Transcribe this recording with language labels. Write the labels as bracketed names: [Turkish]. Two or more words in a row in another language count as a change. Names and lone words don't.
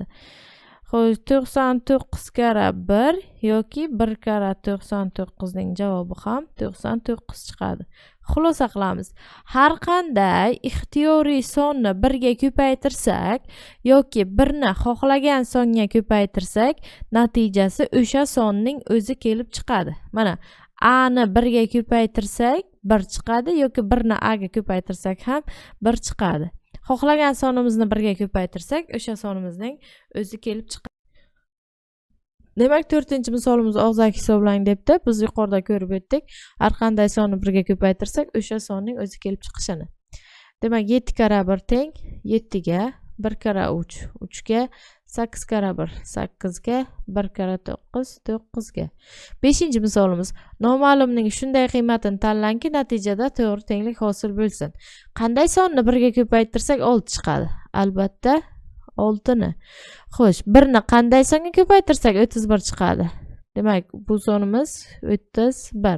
[Uzbek] Xo'sh, 99 kara 1 yoki 1 kara 99 ning javobi ham 99 chiqadi. Xulosa qilamiz. Har qanday ixtiyoriy sonni 1 ga ko'paytirsak yoki 1 ni xohlagan songa ko'paytirsak, natijasi o'sha sonning o'zi kelib chiqadi. Mana a ni 1 ga ko'paytirsak 1 chiqadi yoki 1 ni a ga ko'paytirsak ham 1 chiqadi. Xohlagan sonimizni 1 ga ko'paytirsak, o'sha sonimizning o'zi kelib chiqadi. Demak, 4-misolimiz og'zaki hisoblang debdi. Biz yuqorida ko'rib o'tdik. Har qanday sonni 1 ga ko'paytirsak, o'sha sonning o'zi kelib chiqishini. Demak, 7 kara 1 teng 7 ga, 1 kara 3 3 ga, 8 kara 1 8 ga, 1 kara 9 9 ga. 5-misolimiz noma'lumning shunday qiymatini tanlangki, natijada to'g'ri tenglik hosil bo'lsin. Qanday sonni 1 ga ko'paytirsak 6 chiqadi? Albatta 6 ni. Xo'sh, 1 ni qanday songa ko'paytirsak 31 chiqadi? Demak, bu sonimiz 31.